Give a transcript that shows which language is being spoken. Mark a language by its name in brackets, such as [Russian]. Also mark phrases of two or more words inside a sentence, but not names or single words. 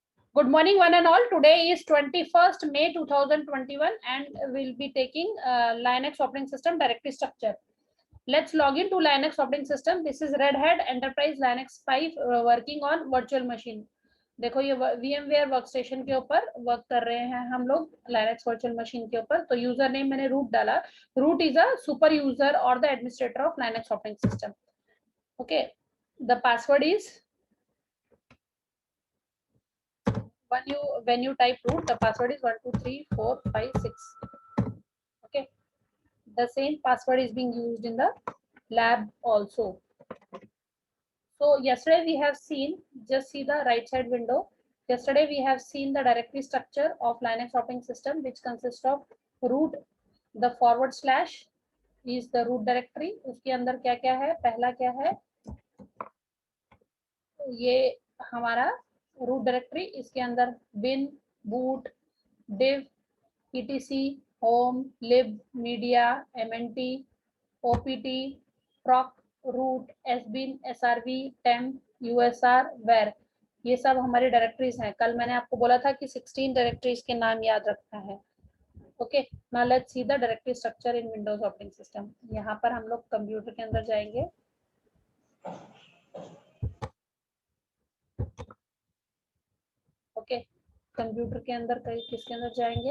[English] Good morning, one and all. Today is 21st May 2021, and we'll be taking Linux operating system directory structure. Let's log into Linux operating system. This is Red Hat Enterprise Linux 5 working on virtual machine. [Hindi] देखो ये VMware वर्कस्टेशन के ऊपर वर्क कर रहे हैं हम लोग [English] Linux virtual machine [Hindi] के ऊपर. [English] तो user name मैंने रूट डाला. root is a super user और the administrator of Linux operating system. okay, the password is when you type root, the password is 123456. Okay, the same password is being used in the lab also. So yesterday we have seen, just see the right side window. Yesterday we have seen the directory structure of Linux operating system, which consists of root. The forward slash is the root directory. [Hindi] उसके अंदर क्या क्या है? पहला क्या है? ये हमारा [English] root directory. [Hindi] इसके अंदर bin, boot, div, etc, home, lib, media, mnt, opt, proc, root, sbin, srv, temp, usr, var, ये सब हमारी डायरेक्टरीज हैं. कल मैंने आपको बोला था कि 16 डायरेक्टरीज के नाम याद रखना है. [English] okay, now let's see the directory structure in Windows operating system. [Hindi] यहाँ पर हम लोग कंप्यूटर के अंदर जाएंगे. ओके, कंप्यूटर के अंदर किसके अंदर जाएंगे?